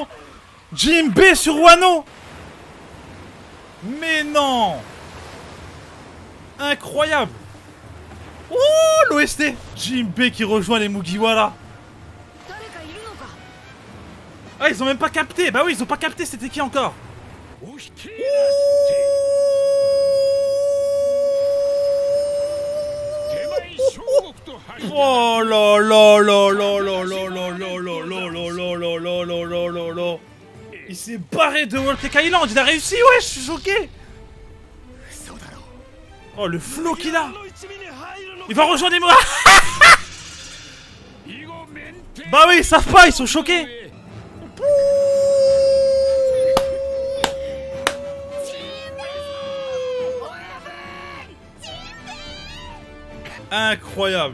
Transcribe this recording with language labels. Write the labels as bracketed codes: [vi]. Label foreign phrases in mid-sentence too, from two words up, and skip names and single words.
[fr] Jinbei sur Wano. Mais non. Incroyable. Ouh, l'OST. Jinbei qui rejoint les Mugiwara. Ah, ils ont même pas capté. Bah oui, ils ont pas capté, c'était qui encore? Oh là là là là là là là là là là là là là là là là là là. Il s'est barré de Whole Cake Island, il a réussi, ouais, je suis choqué. Oh, le flow qu'il a. Il va rejoindre les moi. Bah oui, ils savent pas, ils sont choqués. Incroyable.